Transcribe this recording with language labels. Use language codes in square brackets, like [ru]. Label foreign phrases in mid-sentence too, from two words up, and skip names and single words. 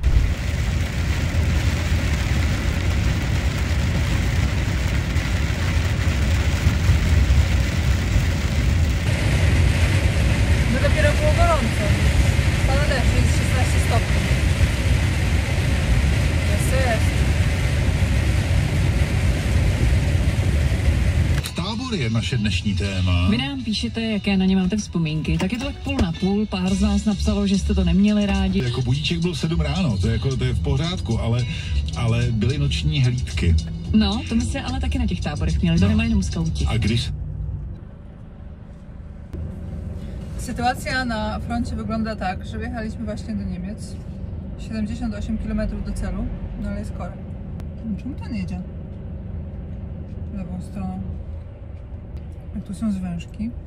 [pl] Dopiero było gorąco. Pada deszcz, jest 16 stopni. Jest. [cs] Tábor tohle je naše dnešní téma. Vy nám píšete, jaké na ně máte vzpomínky. Tak je to tak půl na půl. Pár z nás napsalo, že jste to neměli rádi. Jako budíček byl 7 ráno, to je v pořádku, ale byly noční hlídky. No, to my se ale taky na těch táborech měli, to nemají jenom skauti. A když... [pl] Sytuacja na froncie wygląda tak, że wjechaliśmy właśnie do Niemiec. 78 km do celu, no ale jest korek. Czemu ten jedzie? Lewą stroną. Jak tu są zwężki.